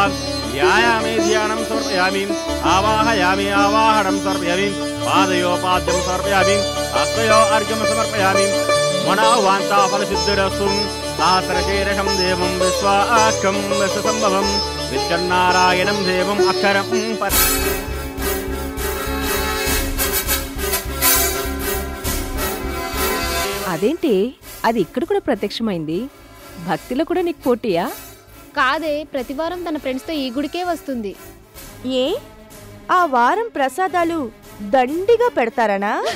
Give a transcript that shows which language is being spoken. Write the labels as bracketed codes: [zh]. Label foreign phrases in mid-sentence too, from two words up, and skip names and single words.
[sa] ध्यायामि ध्यानं समर्पयामि, आवाहयामि आवाहनं समर्पयामि, पादयोपाद्यं समर्पयामि, हस्तयो अर्घ्यं समर्पयामि। मनोवाञ्छा फलसिद्धिरस्तु। सहस्रशीर्षं देवं विश्वाक्षं विश्वसम्भवं विष्णुनारायणं देवं अक्षरं [te] అదేంటి, అది ఇక్కడ కూడా ప్రత్యక్షమైంది. భక్తిలో కూడా నీకు పోటీయా? కాదే, ప్రతివారం తన ఫ్రెండ్స్తో ఈ గుడికే వస్తుంది. ఏ ఆ వారం ప్రసాదాలు దండిగా పెడతారనా?